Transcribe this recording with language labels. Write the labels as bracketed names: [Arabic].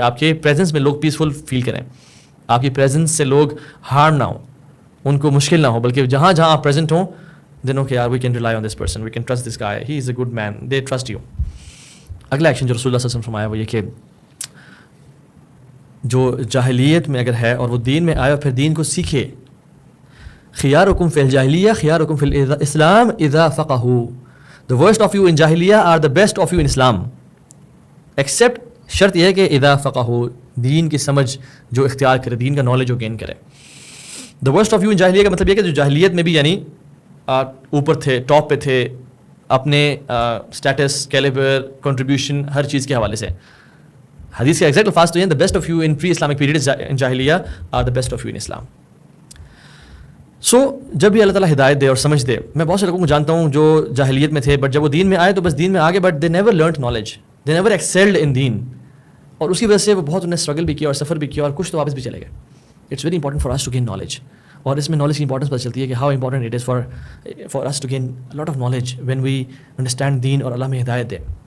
[Urdu] آپ کے پریزنس میں لوگ پیسفل فیل کریں, آپ کی پریزنس سے لوگ ہارم نہ ہوں, ان کو مشکل نہ ہو, بلکہ جہاں جہاں آپ پریزنٹ ہوں دنوں کہ یار [English] We can rely on this person, we can trust this guy, he is a good man, they trust you. [Urdu] اگلا ایکشن جو رسول اللہ صلی اللہ علیہ وسلم فرمایا وہ یہ کہ جو جاہلیت میں اگر ہے اور وہ دین میں آئے اور پھر دین کو سیکھے, [Arabic] خیارکم فی الجاہلیہ خیارکم فی الاسلام اذا فقہوا. [English] The worst of you in جاہلیہ are the best of you in Islam. [Urdu] Except شرط یہ ہے کہ [Arabic] اذا فقہوا, [Urdu] دین کی سمجھ جو اختیار کرے, دین کا نالج جو گین کرے. [English] The worst of you in [Urdu] جاہلیہ کا مطلب یہ کہ جو جاہلیت میں بھی یعنی اوپر تھے, ٹاپ پہ تھے, اپنے اسٹیٹس, کیلیبر, کنٹریبیوشن ہر چیز کے حوالے سے. حدیث کے ایگزیکٹ الفاظ تو یہ, [English] the best of you in pre-Islamic period in جاہلیہ are the best of you in Islam. [Urdu] سو جب بھی اللہ تعالیٰ ہدایت دے اور سمجھ دے, میں بہت سے لوگوں کو جانتا ہوں جو جاہلیت میں تھے بٹ جب وہ دین میں آئے تو بس دین میں آگے, but [English] they never learned knowledge, they never excelled in دین, [Urdu] اور اس کی وجہ سے وہ بہت انہیں اسٹرگل بھی کیا اور سفر بھی کیا اور کچھ تو واپس بھی چلے گئے. [English] it's very important for us to gain knowledge, [Urdu] اور اس میں نالج کی امپورٹنس پتہ چلتی ہے کہ [English] how important it is for us to gain lot of knowledge when we understand دین [Urdu] اور اللہ میں ہدایت دے.